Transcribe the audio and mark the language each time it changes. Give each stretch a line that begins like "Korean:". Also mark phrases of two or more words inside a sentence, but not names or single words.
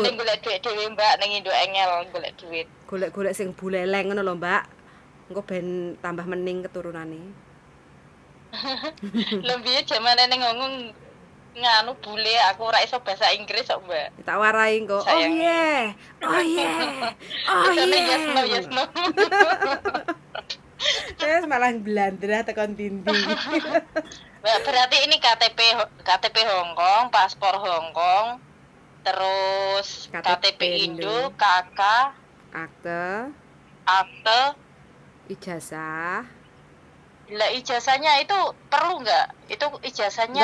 Javanese: Mending golek duit dhewe Mbak ning Indo Engel golek duit. golek-golek sing buleleng ngono lho, Mbak. Engko ben tambah mening keturunane. Lebih zamane ning Hongkong nganu bule aku ora iso bahasa Inggris kok, Mbak. Tak warai engko. Oh Sayang.
English: yeah. Oh yeah. Oh
Javanese: Bisane
English: yes no yeah. yes no.
Javanese: Terus malah blandra tekan dindi. Mbak,
Indonesian: berarti ini KTP Hongkong, paspor Hongkong, terus KTP KTP Indo, Indo. KK, Akte, akte. ijazah. Lah ijazahnya itu perlu nggak? Itu ijazahnya